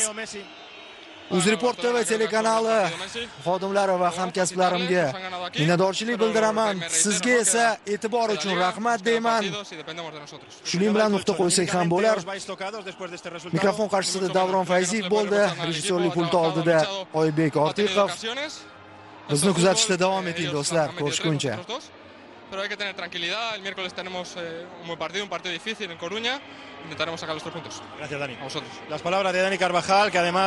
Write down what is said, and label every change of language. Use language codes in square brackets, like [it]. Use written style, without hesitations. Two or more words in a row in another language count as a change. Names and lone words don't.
[uz] UzReport TV telekanali xodimlari va hamkasblarimga minnatdorchilik bildiraman. Sizga esa e'tibor uchun rahmat deyman. Shuning bilan nuqta qo'ysak ham bo'lar. Mikrofon qarshisida Davron Fayziyev bo'ldi. Rejissyorlik pulti oldida Oybek Ortiqov. Bizni kuzatishda davom eting, do'stlar. Ko'rishguncha. [es] Pero hay que tener tranquilidad. El miércoles tenemos un buen partido, un partido difícil en Coruña. Intentaremos sacar los 3 puntos. Gracias, Dani. A vosotros. Las palabras de Dani Carvajal, que además